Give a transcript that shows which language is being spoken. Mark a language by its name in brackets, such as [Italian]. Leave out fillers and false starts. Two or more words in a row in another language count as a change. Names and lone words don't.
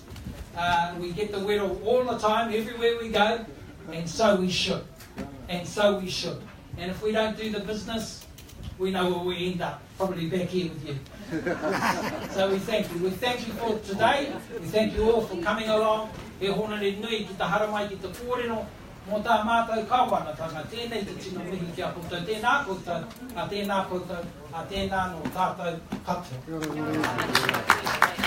[English] We get the word all the time, everywhere we go, and so we should. And so we should. And if we don't do the business, we know where we end up, probably back here with you. So we thank you. We thank you for today. We thank you all for coming along. [Māori] E hona re nui ki te haramai ki te kōrero, mō tā mātou kawanatanga, tēnei te tino mihi kia koutou, tēnā koutou, a tēnā koutou, a tēnā no tātou katoa.